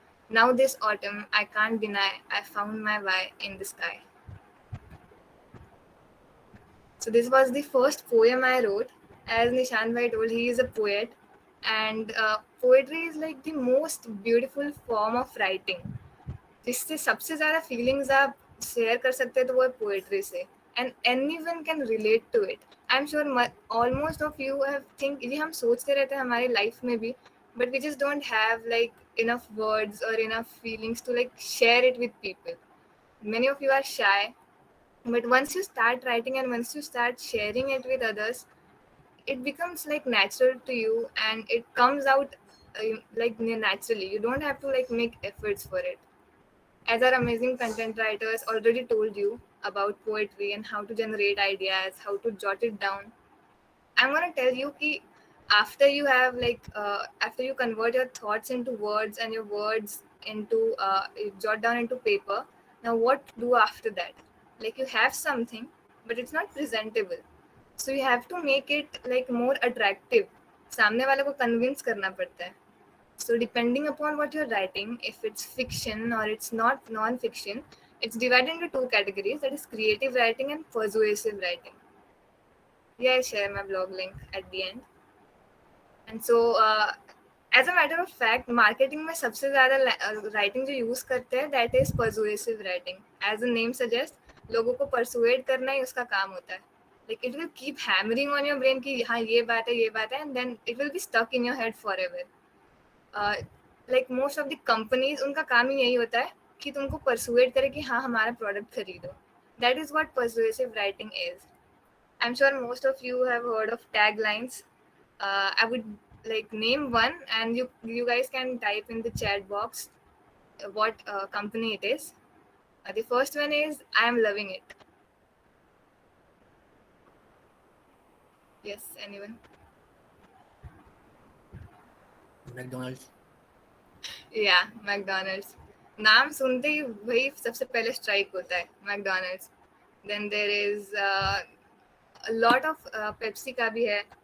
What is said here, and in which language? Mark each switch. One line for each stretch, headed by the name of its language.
English: Now, this autumn, I can't deny I found my why in the sky. So, this was the first poem I wrote. As Nishan Bhai told, he is a poet, and poetry is like the most beautiful form of writing.
Hindi: जिससे सबसे ज़्यादा feelings आप share कर सकते हैं तो वो है पोएट्री से
English: and anyone can relate to it I am sure almost of you have think
Hindi: ये हम सोचते रहते हैं हमारी लाइफ में भी
English: But we just don't have like enough words or enough feelings to like share it with people. Many of you are shy, but once you start writing and once you start sharing it with others, it becomes like natural to you and it comes out like naturally. You don't have to like make efforts for it. As our amazing content writers already told you about poetry and how to generate ideas, how to jot it down, I'm gonna tell you ki after you have like after you convert your thoughts into words and your words into you jot down into paper. Now what do after that? Like you have something, but it's not presentable. So you have to make it like more attractive.
Hindi: सामने वाले को convince करना पड़ता है.
English: So depending upon what you're writing, if it's fiction or it's not non-fiction, it's divided into two categories, that is creative writing and persuasive writing. Yeah, I share my blog link at the end. And so as a matter of fact,
Hindi: marketing में सबसे ज़्यादा writing जो use करते हैं,
English: that is persuasive writing. As the name suggests,
Hindi: लोगों को persuade करना ही उसका काम होता है.
English: Like it will keep hammering on your brain
Hindi: कि हाँ ये बात है,
English: and then it will be stuck in your head forever.
Hindi: Like
English: most of the companies
Hindi: उनका काम ही यही होता है कि तुमको persuade करे कि हाँ हमारा product खरीदो.
English: That is what persuasive writing is. I'm sure most of you have heard of taglines. I would like name one, and you guys can type in the chat box what company it is. The first one is I am loving it. Yes, anyone? McDonald's. Yeah, McDonald's.
Hindi: नाम सुनते ही वही सबसे पहले strike होता है McDonald's.
English: Then there is a lot of Pepsi
Hindi: का भी है.